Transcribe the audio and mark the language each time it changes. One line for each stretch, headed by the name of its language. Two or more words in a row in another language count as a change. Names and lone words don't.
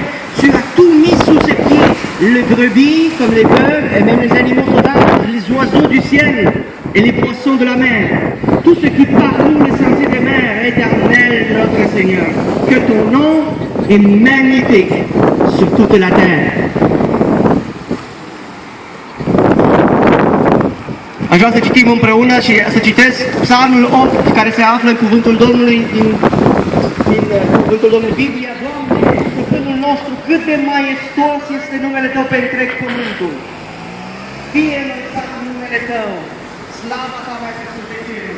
French: Tu as tout mis sous ses pieds, les brebis comme les bœufs, et même les animaux sauvages, les oiseaux du ciel et les poissons de la mer. Tout ce qui parcourt les sentiers des mers, Éternel notre Seigneur. Que ton nom est magnifique sur toute la terre.
Romanian: Aș vrea să citim împreună și să citesc Psalmul 8, care se află în Cuvântul Domnului, din Cuvântul Domnului, Biblia. Doamne, stăpânul nostru, cât de maestos este numele Tău pe întreg pământul. Fie înălțat numele Tău, slava Ta mai sus pe ceruri.